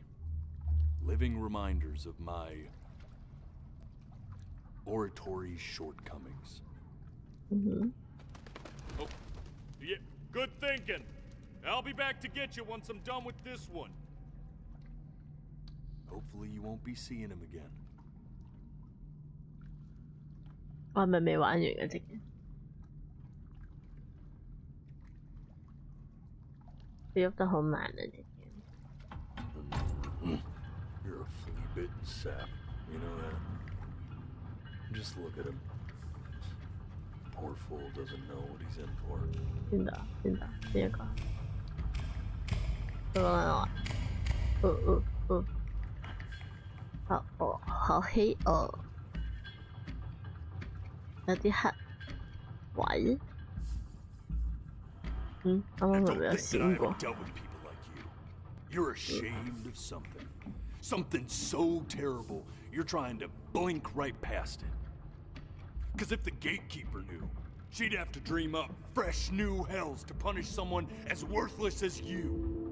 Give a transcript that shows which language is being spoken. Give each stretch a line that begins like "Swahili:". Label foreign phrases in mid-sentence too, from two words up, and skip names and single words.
English: Living reminders of my oratory shortcomings. Oh, yeah, good thinking. I'll be back to get you once I'm done with this one. Hopefully you won't be seeing him again.
Cantonese: 我係咪未玩完嘅隻 game？佢喐得好慢啊隻 game。
English: You're a flea-bitten sap, you know that? Just look at him. Poor fool doesn't know what he's in for.
Cantonese: 邊度？邊度？邊一個？佢講緊話，好黑哦，有啲黑位。啱啱係咪有閃過？
English: You're ashamed of something. Something so terrible, you're trying to blink right past it. Because if the gatekeeper knew, she'd have to dream up fresh new hells to punish someone as worthless as you.